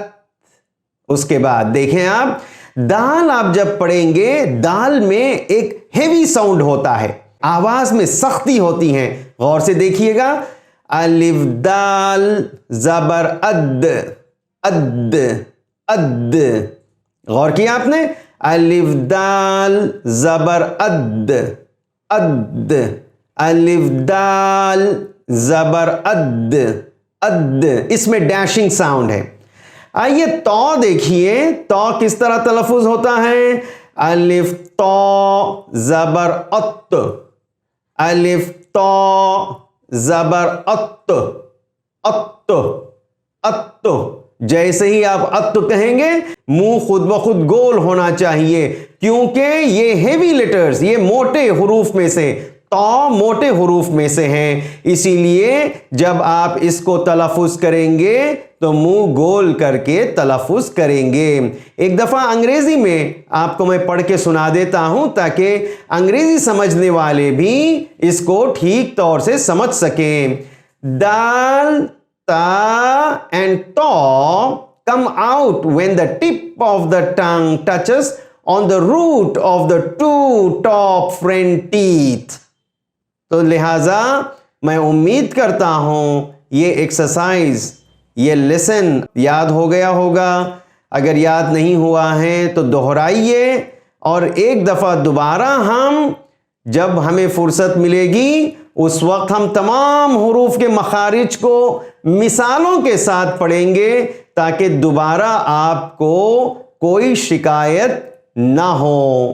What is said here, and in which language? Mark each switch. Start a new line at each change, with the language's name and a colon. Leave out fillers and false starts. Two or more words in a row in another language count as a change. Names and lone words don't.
Urdu: اس کے بعد دیکھیں آپ دال آپ جب پڑھیں گے دال میں ایک ہیوی ساؤنڈ ہوتا ہے، آواز میں سختی ہوتی ہے. غور سے دیکھیے گا الف دال زبر اد، اد اد. غور کیا آپ نے؟ الف دال زبر اد، اد. الف دال زبر اد، اد. اس میں ڈیشنگ ساؤنڈ ہے. آئیے تو دیکھیے تو کس طرح تلفظ ہوتا ہے. الف تو زبر ات، الف تو زبر ات، ات ات. جیسے ہی آپ ات کہیں گے منہ خود بخود گول ہونا چاہیے کیونکہ یہ ہیوی لیٹرز، یہ موٹے حروف میں سے، تو موٹے حروف میں سے ہیں، اسی لیے جب آپ اس کو تلفظ کریں گے تو منہ گول کر کے تلفظ کریں گے. ایک دفعہ انگریزی میں آپ کو میں پڑھ کے سنا دیتا ہوں تاکہ انگریزی سمجھنے والے بھی اس کو ٹھیک طور سے سمجھ سکیں.
English: دال تا and to come out when the tip of the tongue touches on the root of the two top front teeth.
Urdu: تو لہٰذا میں امید کرتا ہوں یہ ایکسرسائز، یہ لیسن یاد ہو گیا ہوگا. اگر یاد نہیں ہوا ہے تو دہرائیے اور ایک دفعہ دوبارہ ہم جب ہمیں فرصت ملے گی اس وقت ہم تمام حروف کے مخارج کو مثالوں کے ساتھ پڑھیں گے تاکہ دوبارہ آپ کو کوئی شکایت نہ ہو.